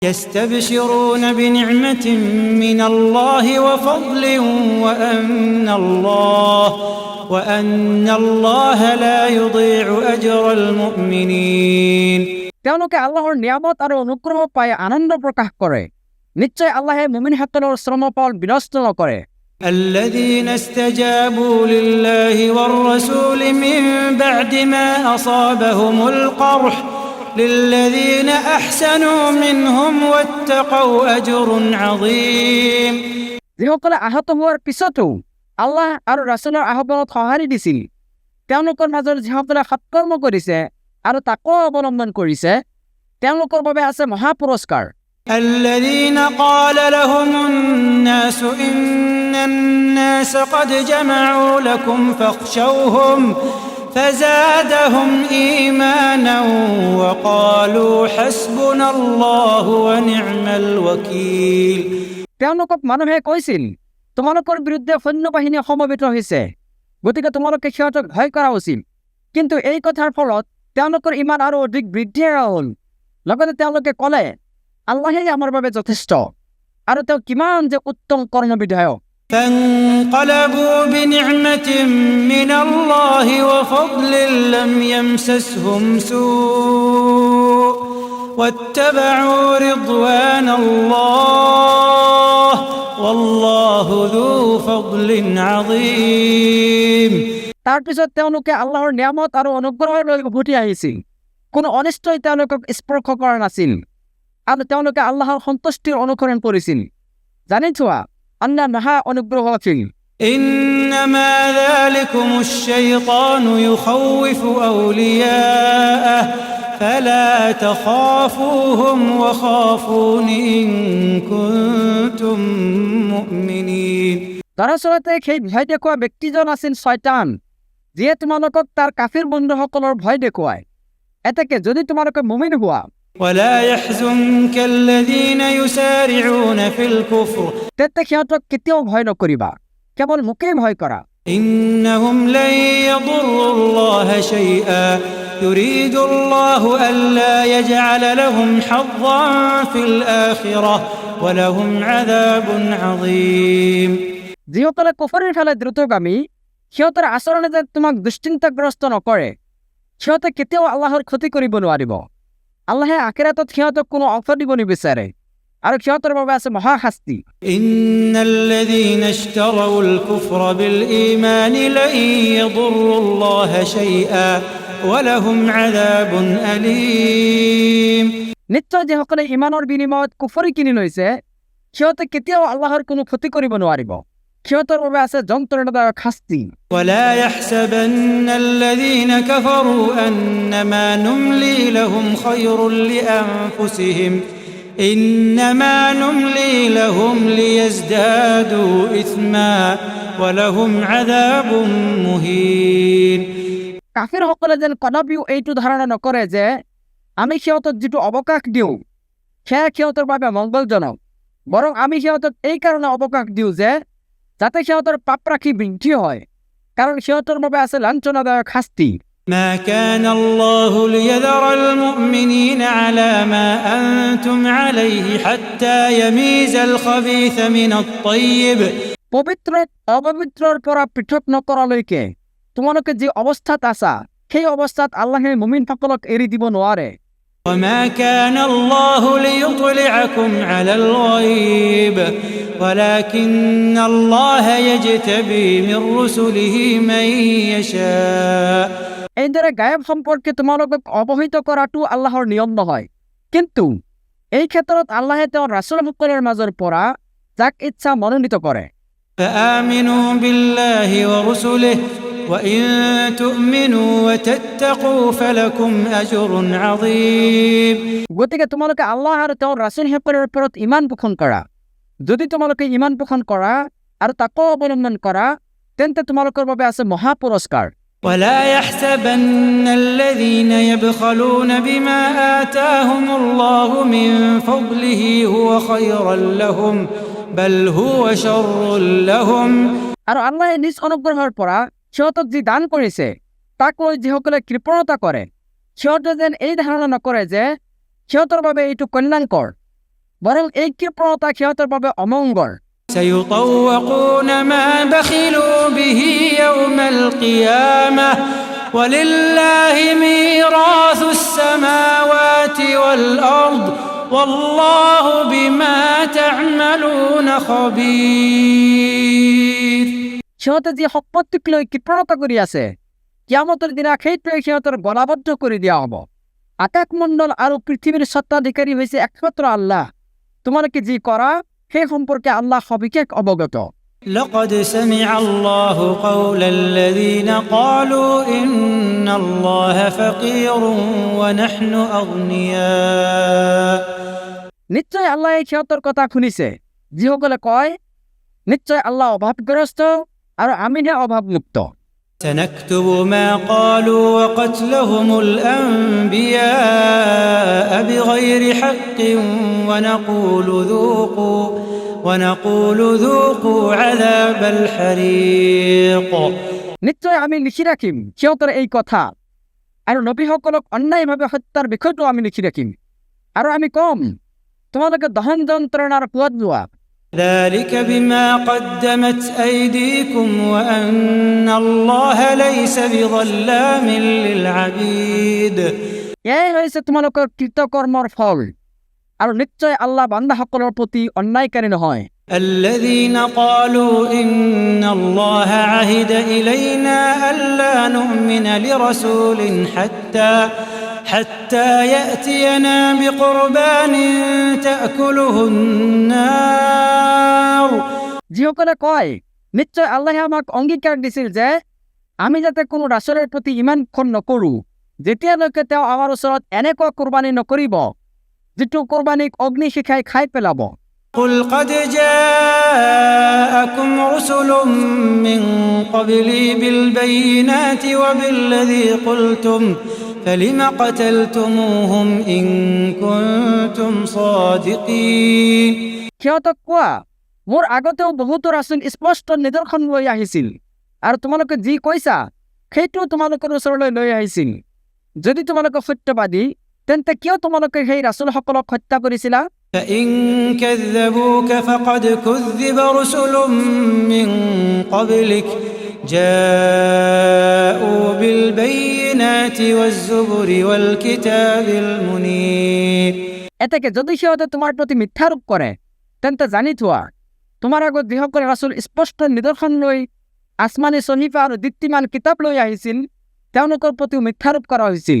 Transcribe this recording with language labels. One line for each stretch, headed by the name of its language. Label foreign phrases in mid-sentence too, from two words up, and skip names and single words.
Arabic: يستبشرون بنعمة من الله وفضل وأن الله لا يضيع أجر المؤمنين
Assamese: তেওঁলোকে আল্লাহৰ নিয়ামত আৰু অনুগ্ৰহ পাই আনন্দ প্ৰকাশ কৰে। নিশ্চয় আল্লাহে মুমিনসকলৰ শ্ৰমফল বিনষ্ট নকৰে।
Arabic: الذين استجابوا لله والرسول من بعد ما أصابهم القرح للذين أحسنوا منهم واتقوا أجر عظيم
Assamese: যিসকলে আহত হোৱাৰ পিছতো আল্লাহ আৰু ৰাসূলৰ আহ্বানত সঁহাৰি দিছিল, তেওঁলোকৰ মাজৰ যিসকলে সৎকৰ্ম কৰিছে আৰু তাকো অৱলম্বন কৰিছে, তেওঁলোকৰ বাবে আছে মহা পুৰস্কাৰ।
Arabic: الذين قال لهم الناس إن الناس قد جمعوا لكم فاخشوهم فزادهم إيمانا وقالوا حسبنا الله ونعم الوكيل
Assamese: তেওঁলোকক মানুহে কৈছিল, তোমালোকৰ বিৰুদ্ধে সৈন্যবাহিনী সমবেত হৈছে, গতিকে তোমালোকে সিহঁতক ভয় কৰা উচিত। কিন্তু এই কথাৰ ফলত তেওঁলোকৰ ইমান আৰু অধিক বৃদ্ধি হ'ল। লগতে তেওঁলোকে ক'লে, আল্লাহেই আমাৰ বাবে যথেষ্ট আৰু তেওঁ কিমান যে উত্তম কৰ্মবিধায়ক।
Arabic: فانقلبوا بنعمة من الله وفضل لم يمسسهم سوء واتبعوا رضوان الله والله ذو فضل عظيم
Assamese: তাৰপিছত তেওঁলোকে আল্লাহৰ নিয়ামত আৰু অনুগ্ৰহৰ লৈ উভতি আহিছিল। কোনো অনিষ্টই তেওঁলোকক স্পৰ্শ কৰা নাছিল আৰু তেওঁলোকে আল্লাহৰ সন্তুষ্টিৰ অনুসৰণ কৰিছিল। জানি থোৱা, আল্লাহ মহা অনুগ্ৰহশীল।
Arabic: إنما ذلكم الشيطان يخوف أولياءه فلا تخافوهم وخافون إن كنتم مؤمنين
Assamese: দৰাচলতে সেই ভয় দেখুওৱা ব্যক্তিজন আছিল শয়তান, যিয়ে তোমালোকক তাৰ কাফিৰ বন্ধুসকলৰ ভয় দেখুৱায়। এতেকে যদি তোমালোকে মুমিন হোৱা,
Arabic: ولا يحزنك الذين يسارعون في الكفر
Assamese: তেন্তে সিহঁতক কেতিয়াও ভয় নকৰিবা, কেৱল মোকেই ভয় কৰা।
Arabic: إنهم لن يضروا الله شيئا يريد الله ألا يجعل لهم حظا في الآخرة ولهم عذاب عظيم
Assamese: যিসকলে কুফৰৰ ফালে দ্ৰুতগামী, সিহঁতৰ আচৰণে যে তোমাক দুশ্চিন্তাগ্ৰস্ত নকৰে, সিহঁতে কেতিয়াও আল্লাহৰ ক্ষতি কৰিব নোৱাৰিব। আল্লাহে আখিৰাতত সিহঁতক কোনো অফাৰ দিব নিবিচাৰে আৰু সিহঁতৰ বাবে আছে মহা শাস্তি।
Arabic: إن الذين اشتروا الكفر بالإيمان لن يضروا الله شيئا ولهم عذاب أليم
Assamese: নিশ্চয় যিসকলে ইমানৰ বিনিময়ত কুফৰি কিনি লৈছে, সিহঁতে কেতিয়াও আল্লাহৰ কোনো ক্ষতি কৰিব নোৱাৰিব। সিহঁতৰ বাবে আছে যন্ত্ৰণাদায়ক শাস্তি।
Arabic: ولا يحسبن الذين كفروا أنما نملي لهم خير لأنفسهم إنما نملي لهم ليزدادوا إثما ولهم عذاب مهين
Assamese: কাফিৰ সকলে যেন কদাপিও এইটো ধাৰণা নকৰে যে আমি সিহঁতক যিটো অৱকাশ দিওঁ সেয়া সিহঁতৰ বাবে মংগলজনক, বৰং আমি সিহঁতক এই কাৰণে অৱকাশ দিওঁ যে যাতে সিহঁতৰ পাপৰাশি বৃদ্ধি হয়, কাৰণ সিহঁতৰ বাবে আছে লাঞ্ছনাদায়ক শাস্তি।
Arabic: ما كان الله ليذر المؤمنين على ما أنتم عليه حتى يميز الخبيث من الطيب
Assamese: পবিত্ৰক অপবিত্ৰৰ পৰা পৃথক নকৰালৈকে তোমালোকে যি অৱস্থাত আছা, সেই অৱস্থাত আল্লাহে মুমিনসকলক এৰি দিব নোৱাৰে।
Arabic: وما كان الله ليطلعكم على الغيب ولكن الله يجتبي من رسله من يشاء
Assamese: এইদৰে গায়ব সম্পৰ্কে তোমালোকক অৱহিত কৰাটো আল্লাহৰ নিয়ম নহয়, কিন্তু এই ক্ষেত্ৰত আল্লাহে তেওঁৰ ৰাসূলসকলৰ মাজৰ পৰা যাক ইচ্ছা মনোনীত কৰে।
Arabic: فآمنوا بالله ورسله وإن تؤمنوا وتتقوا فلكم أجر عظيم
Assamese: গতিকে তোমালোকে আল্লাহ আৰু তেওঁৰ ৰাসূলসকলৰ ওপৰত ঈমান পোষণ কৰা। যদি তোমালোকে ঈমান পোষণ কৰা আৰু তাকো অৱলম্বন কৰা, তেন্তে তোমালোকৰ বাবে আছে মহা পুৰস্কাৰ।
Arabic: ولا يحسبن الذين يبخلون بما آتاهم الله من فضله هو خيرا لهم بل هو شر لهم
Assamese: আৰু আল্লাহে নিজ অনুগ্ৰহৰ পৰা সিহঁতক যি দান কৰিছে তাক লৈ যিসকলে কৃপণতা কৰে, সিহঁতে যেন এই ধাৰণা নকৰে যে সিহঁতৰ বাবে এইটো কল্যাণকৰ, বরং এই কৃপণতা সিহঁতৰ বাবে অমংগল।
Arabic: سيطوقون ما بخلوا به يوم القيامة ولله ميراث السماوات والأرض والله بما تعملون خبير।
Assamese: সিহঁতে যি সম্পত্তিক লৈ কৃপণতা কৰি আছে, কিয়ামতৰ দিনা সেইটোৱে সিহঁতৰ গলাবদ্ধ কৰি দিয়া হ'ব। আকাশমণ্ডল আৰু পৃথিৱীৰ স্বত্বাধিকাৰী হৈছে একমাত্ৰ আল্লাহ। তোমালোকে যি কৰা সেই সম্পৰ্কে আল্লাহ সবিশেষ অৱগত।
Arabic: لقد سمع الله قول الذين قالوا إن الله فقير ونحن أغنياء।
Assamese: নিশ্চয় আল্লাহ সিহঁতৰ কথা শুনিছে, যিসকলে কয় নিশ্চয় আল্লাহ অভাৱগ্ৰস্ত আৰু আমিহে অভাৱমুক্ত।
Arabic: سنكتب ما قالوا وقتلهم الأنبياء بغير حق ونقول ذوقوا عذاب الحريق।
Assamese: নিশ্চয় আমি লিখি ৰাখিম সিহঁতৰ এই কথা, আৰু নবীসকলক অন্যায়ভাৱে হত্যাৰ বিষয়টো আমি লিখি ৰাখিম, আৰু আমি কম তোমালোকে দহন যন্ত্ৰণাৰ সোৱাদ লোৱা।
Arabic: ذلك بما قدمت أيديكم وأن الله ليس بظلام للعبيد।
Assamese: এয়াই হৈছে তোমালোকৰ কৃতকৰ্মৰ ফল, আৰু নিশ্চয় আল্লাহ বান্দাসকলৰ প্ৰতি অন্যায়কাৰী নহয়।
Arabic: الذين قالوا إن الله عهد إلينا ألا نؤمن لرسول حتى يأتينا بقربان تأكله النار।
Assamese: যিসকলে কয় নিশ্চয় আল্লাহে আমাক অংগীকাৰ দিছিল যে আমি যাতে কোনো ৰাসুলৰ প্ৰতি ইমান খন নকৰোঁ যেতিয়ালৈকে তেওঁ আমাৰ ওচৰত এনেকুৱা কোৰবানী নকৰিব যিটো কোৰবানীক অগ্নিশিখাই খাই পেলাব।
Arabic: قل قد جاءكم رسل من قبلي بالبينات وبالذي قلتم فلم قتلتموهم إن كنتم صادقين।
Assamese: সিহঁতক কোৱা মোৰ আগতেও বহুতো ৰাসুল স্পষ্ট নিদৰ্শন লৈ আহিছিল, আৰু তোমালোকে যি কৈছা সেইটো তোমালোকৰ ওচৰলৈ লৈ আহিছিল। যদি তোমালোকে সত্যবাদী তেন্তে কিয় তোমালোকে সেই ৰাসুলসকলক হত্যা কৰিছিলা?
Arabic: فإن كذبوك فقد كذب رسل من قبلك جاءوا بالبينات والزبر والكتاب المنير।
Assamese: এতেকে যদি সিহঁতে তোমাৰ প্ৰতি মিথ্যাৰোপ কৰে তেন্তে জানি থোৱা তোমাৰ আগত যিসকল ৰাসুল স্পষ্ট নিদৰ্শন লৈ আসমানী সহিফা আৰু দীপ্তিমান কিতাপ লৈ আহিছিল তেওঁলোকৰ প্ৰতিও মিথ্যাৰোপ কৰা হৈছিল।